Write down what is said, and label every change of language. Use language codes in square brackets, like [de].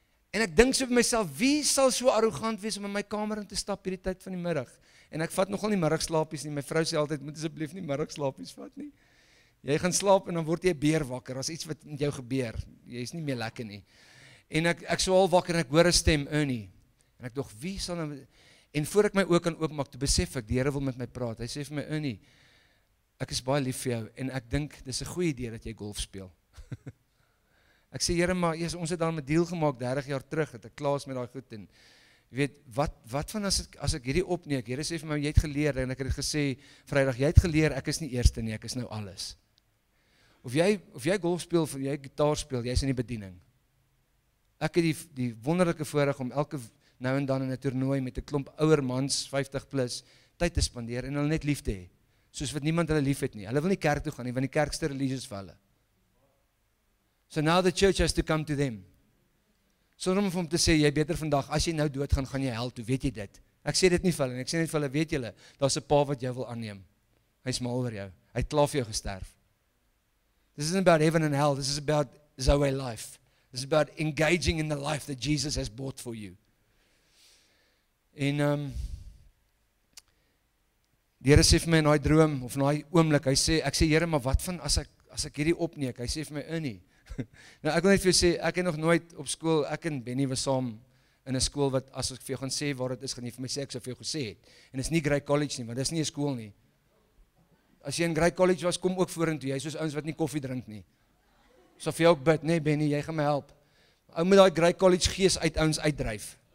[af] En ek dink so vir myself, wie sal so arrogant wees om in my kamer in te stap hierdie tyd van die middag? En ek vat nogal nie middagslaapies nie. My vrou sê altyd, moet asseblief nie middagslaapies vat nie. Jy gaan slaap en dan word jy 'n beer wakker. As iets wat met jou gebeur, jy is nie meer lekker nie. En ek so al wakker en ek hoor 'n stem, Ernie. En ek dog, wie sal nou... En voor ek my oë kan oopmaak, toe besef ek, die Here wil met my praat. Hy sê vir my, Ernie, ek is baie lief vir jou en ek dink dis 'n goeie idee dat jy golf speel. Ek sê, Here, maar ons het dan 'n deal gemaak 30 jaar terug, het ek klaar is met daai goed en jy weet, wat van as ek hierdie opneek? Here sê vir my, jy het geleer en ek het gesê Vrydag, jy het geleer, ek is nie eerste nie, ek is nou alles. Of jy golf speel of jy gitaar speel, jy is in die bediening. Ek het die wonderlike voorreg om elke nou en dan in 'n toernooi met 'n klomp ouer mans 50 plus tyd te spandeer en hulle net lief te hê. Soos wat niemand hulle lief het nie. Hulle wil nie kerk toe gaan nie, want die kerk is te religious vir hulle. [en] So now the church has to come to them. [af] Sonder om vir hom te sê, jy beter vandag, as jy nou doodgaan, gaan jy hel toe, weet jy dit? Ek sê dit nie vir hulle, en ek sê net vir hulle, weet julle, daar's 'n pa wat jou wil aanneem. Hy's mal oor jou. Hy het klaar vir jou gesterf. [en] This isn't about heaven and hell, this is about Zoe life. This is about engaging in the life that Jesus has bought for you. [af] En die Here sê vir my in daai droom, of in daai oomblik, ek sê, Here, maar wat van as ek hierdie opneek? Hy sê vir my, Ernie, nou ek wil net vir jou sê, ek het nog nooit op skool, ek en Benny was saam in 'n skool wat, as ek vir jou gaan sê waar dit is, gaan jy vir my sê, ek sou vir jou gesê het. En dit is nie Grey College nie, want dit is nie 'n skool nie. As jy in Grey College was, kom ook vorentoe, jy is soos ouens wat nie koffie drink nie. So vir jou ook bid, nee Benny, jy gaan my help. Ou met daai Grey College gees uit ouens uitdryf.